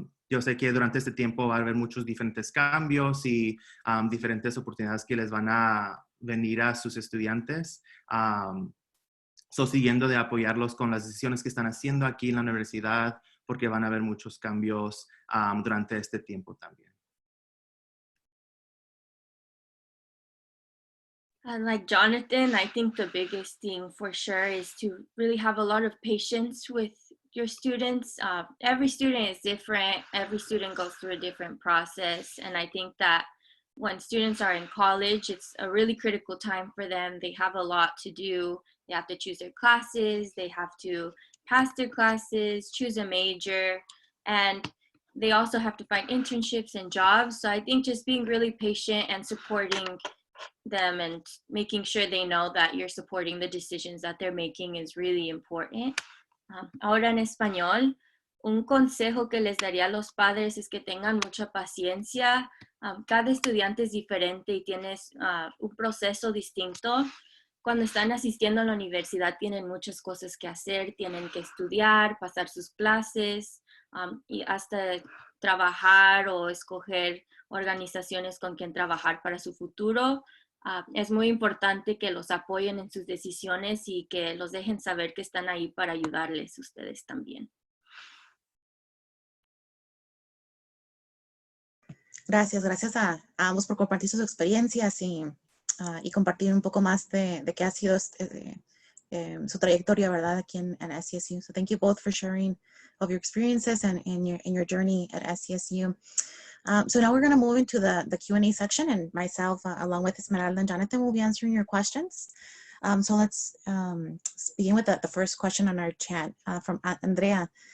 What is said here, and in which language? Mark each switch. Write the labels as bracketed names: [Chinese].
[Spanish] Yo sé que durante este tiempo va a haber muchos diferentes cambios y diferentes oportunidades que les van a venir a sus estudiantes. Siguiendo de apoyarlos con las decisiones que están haciendo aquí en la universidad, porque van a haber muchos cambios durante este tiempo también. [English] Like Jonathan, I think the biggest thing for sure is to really have a lot of patience with your students. Every student is different. Every student goes through a different process. And I think that when students are in college, it's a really critical time for them. They have a lot to do. They have to choose their classes. They have to pass their classes, choose a major, and they also have to find internships and jobs. So I think just being really patient and supporting them and making sure they know that you're supporting the decisions that they're making is really important. [Spanish] Ahora en español, un consejo que les daría a los padres es que tengan mucha paciencia. Cada estudiante es diferente y tienes un proceso distinto. Cuando están asistiendo a la universidad tienen muchas cosas que hacer, tienen que estudiar, pasar sus clases y hasta trabajar o escoger organizaciones con quien trabajar para su futuro. Es muy importante que los apoyen en sus decisiones y que los dejen saber que están ahí para ayudarles ustedes también. Gracias a ambos por compartir sus experiencias y y compartir un poco más de qué ha sido su trayectoria, ¿verdad? Aquí en SCSU. [English] So thank you both for sharing of your experiences and in your journey at SCSU. So now we're going to move into the Q&A section, and myself, along with Esmeralda and Jonathan, will be answering your questions. So let's begin with the first question on our chat from Andrea.